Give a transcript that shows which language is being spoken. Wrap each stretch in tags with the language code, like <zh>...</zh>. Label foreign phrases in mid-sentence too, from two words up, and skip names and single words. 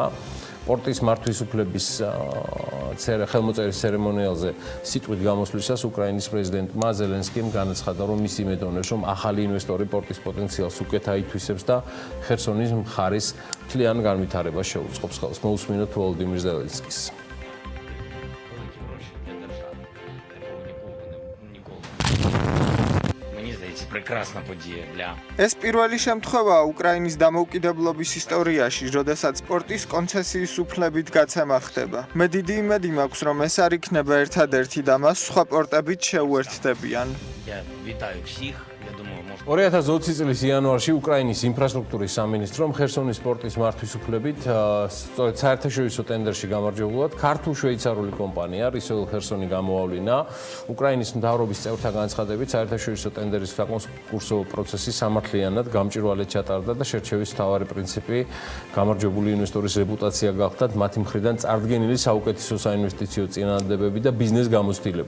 <ka>პორტის მართვის უფლების ხელმოწერის ცერემონიალზე სიტყვით გამოსვლისას უკრაინის პრეზიდენტმა ზელენსკიმ განაცხადა, რომ ის იმედოვნებს, რომ ახალი ინვესტორი პორტის პოტენციალს უკეთ აითვისებს და ხერსონის მხარის მთლიან განვითარებას შეუწყობს ხელს. მოусმინოთ ვოლოდიმირ ზელენსკის.</ka> <uk>прекрасна подія для</uk> <ka>ეს პირველი შემთხვევაა უკრაინის დამოუკიდებლობის ისტორიაში, როდესაც სპორტის კონცესიის უფლებით გაცემა ხდება. მე დიდი იმედი მაქვს, რომ ეს არ იქნება ერთადერთი და მას სხვა პორტებით შეუერთდებიან.</ka> <uk>я вітаю всіх. Я думаю, може</uk> <ka>2020 წლის იანვარში უკრაინის ინფრასტრუქტურის სამინისტრომ ხერსონის პორტის მართვის უფლებით სწორედ საერთაშორისო ტენდერში გამარჯვებულად ქართულ-შვეიცარიული კომპანია რისოილ ხერსონი გამოავლინა. უკრაინის მთავრობის წევრთა განცხადებით საერთაშორისო ტენდერის საკონკურსო პროცესი სამართლიანად გამჭვირვალედ ჩატარდა და შერჩევის მთავარი პრინციპი გამარჯვებული ინვესტორის რეპუტაცია გახდათ მათი მხრიდან წარდგენილი საუკეთესო საინვესტიციო წინადადებები და ბიზნეს გამოცდილება.</ka>